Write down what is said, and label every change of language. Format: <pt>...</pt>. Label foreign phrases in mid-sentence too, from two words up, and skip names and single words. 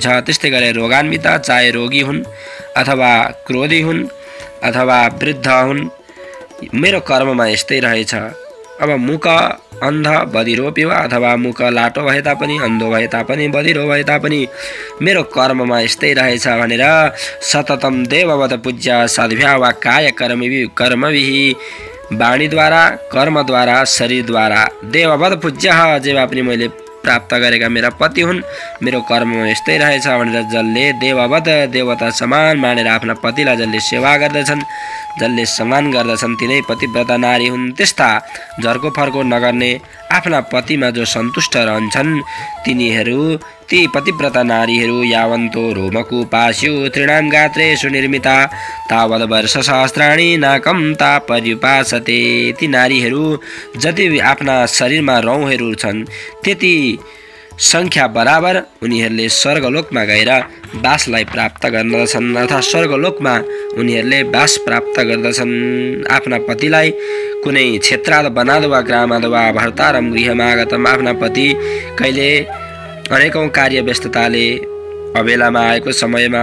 <ne>त्यस्तै गरेर रोगान्वित, चाहे रोगी हुन् अथवा क्रोधी हुन् अथवा वृद्ध हुन्, मेरो कर्ममा यस्तै रहेछ। अब</ne> <sa>मुख अन्ध बधिरो वा</sa> <ne>अथवा मुख लाटो भए तापनि, अन्धो भए तापनि, बधिरो भए तापनि मेरो कर्ममा यस्तै रहेछ भनेर</ne> <sa>सततम देववत पूज्य सद्भ्या वा काय कर्मभिः</sa> <ne>वाणीद्वारा, कर्मद्वारा, शरीरद्वारा</ne> <sa>देववत पूज्य</sa> <ne>जेवा पनि मैले प्राप्त गरेका मेरा पति हुन्, मेरो कर्ममा यस्तै रहेछ भनेर जसले देववत देवता समान मानेर आफ्ना पतिलाई जसले सेवा गर्दछन्, जसले सम्मान गर्दछन्, तिनै पतिव्रता नारी हुन्। त्यस्ता झर्को फर्को नगर्ने, आफ्ना पतिमा जो सन्तुष्ट रहन्छन्, ती पतिव्रता नारीहरू</ne> <sa>यावन्तो रोमकूपास्यु तृणां गात्रेषु निर्मिता तावद् वर्ष सहस्राणि नाकं तापर्युपासते।</sa> <ne>ती नारीहरू जति आफ्ना शरीरमा रौँहरू छन् त्यति संख्या बराबर उनीहरूले स्वर्गलोकमा गएर बासलाई प्राप्त गर्दछन्, अर्थात् स्वर्गलोकमा उनीहरूले बास प्राप्त गर्दछन्। आफ्ना पतिलाई कुनै</ne> <sa>क्षेत्राद बनाद वा ग्रामाद वा भर्तारम गृहमागतम,</sa> <ne>आफ्ना पति कहिले अनेकौं कार्य व्यस्तताले अबेलामा आएको समयमा</ne>